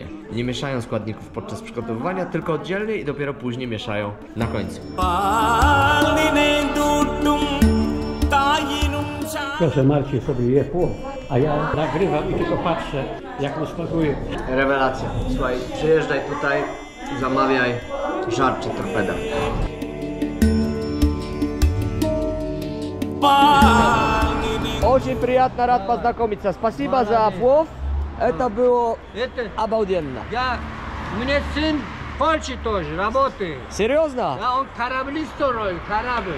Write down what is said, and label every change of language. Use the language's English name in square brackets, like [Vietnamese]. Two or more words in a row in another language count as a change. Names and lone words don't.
[Polish] Nie mieszają składników podczas przygotowywania, tylko oddzielnie i dopiero później mieszają na końcu. Proszę, Marcin sobie je płot, a ja nagrywam i tylko patrzę, jak mu smakuje. Rewelacja. Słuchaj, przyjeżdżaj tutaj, zamawiaj żarcie torpeda. [Russian] Очень приятно, рад познакомиться. Спасибо за плов. Это было обалденно. Мне сын в Польше тоже работает. Серьезно? Да, он корабли строит, корабль.